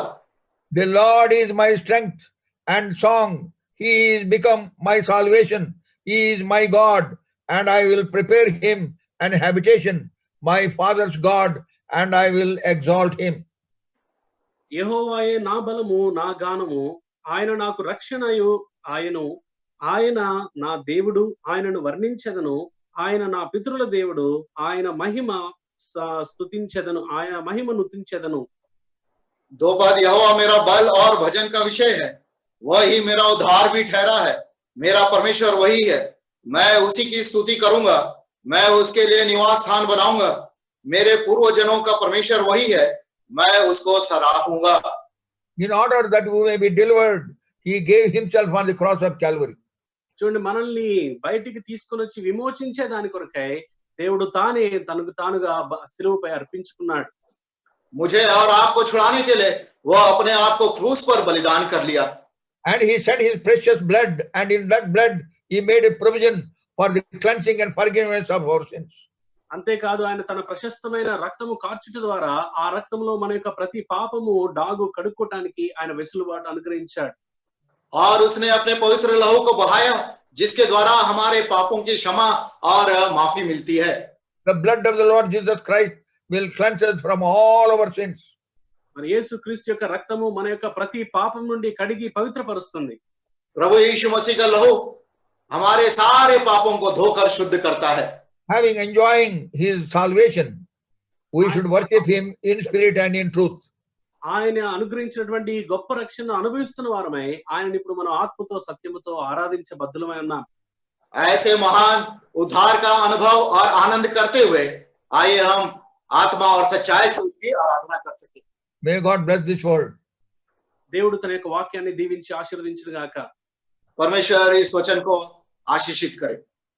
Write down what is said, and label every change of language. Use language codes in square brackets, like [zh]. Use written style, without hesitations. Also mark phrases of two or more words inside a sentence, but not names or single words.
[en] The Lord is my strength and song. He is become my salvation. He is my God, and I will prepare him an habitation, my father's God, and I will exalt him. [te] యెహోవాయే నా బలము నా గానము, ఆయన నాకు రక్షణయు ఆయన నా దేవుడు, ఆయనను వర్ణించెదను, ఆయన నా పితరుల దేవుడు, ఆయన మహిమ స్తుతించెదను, ఆయన మహిమ నుతించెదను. [hi] 2 पद यहोवा मेरा बल और भजन का विषय है, वही मेरा उद्धार भी ठहरा है, मेरा परमेश्वर वही है, मैं उसी की स्तुति करूंगा, मैं उसके लिए निवास स्थान बनाऊंगा, मेरे पूर्वजनों का परमेश्वर वही है, मैं उसको सराहूंगा. [en] In order that we may be delivered, he gave himself on the cross of Calvary. [te] చూడండి, మనల్ని బయటికి తీసుకొని వచ్చి విమోచించే దాని కొరకై దేవుడు తానే తనకు తానుగా శిలువపై అర్పించుకున్నాడు. [hi] मुझे और आपको छुड़ाने के लिए वो अपने आप को क्रूस पर बलिदान कर लिया. [en] And he shed his precious blood, and in that blood he made a provision for the cleansing and forgiveness of our sins. [te] అంతేకాదు ఆయన తన ప్రశస్తమైన రక్తము కార్చుట ద్వారా ఆ రక్తంలో మన యొక్క ప్రతి పాపము డాగు కడుక్కోవటానికి ఆయన వెసులుబాటు అనుగ్రహించాడు. [hi] और उसने अपने पवित्र लहू को बहाया जिसके द्वारा हमारे पापों की क्षमा और माफी मिलती है. [en] The blood of the Lord Jesus Christ will cleanse us from all our sins. [te] మరి యేసుక్రీస్తు యొక్క రక్తము మన యొక్క ప్రతి పాపం నుండి కడిగి పవిత్రపరుస్తుంది. [hi] प्रभु यीशु मसीह का लहू हमारे सारे पापों को धोकर शुद्ध करता है. [en] Having enjoying his salvation, we should worship him in spirit and in truth. [te] ఆయన అనుగ్రహించినటువంటి ఈ గొప్ప రక్షణను అనుభవిస్తున్న వారమై ఆయన ఇప్పుడు మనం ఆత్మతో సత్యముతో ఆరాధించే బద్దులమై ఉన్నాం. [hi] ऐसे महान उद्धार का अनुभव और आनंद करते हुए आइए हम आत्मा और सच्चाई से उसकी आराधना कर सके. [en] May God bless this word. [te] దేవుడు తన యొక్క వాక్యాన్ని దీవించి ఆశీర్వదించును గాక. [hi] परमेश्वर इस वचन को आशीषित करे.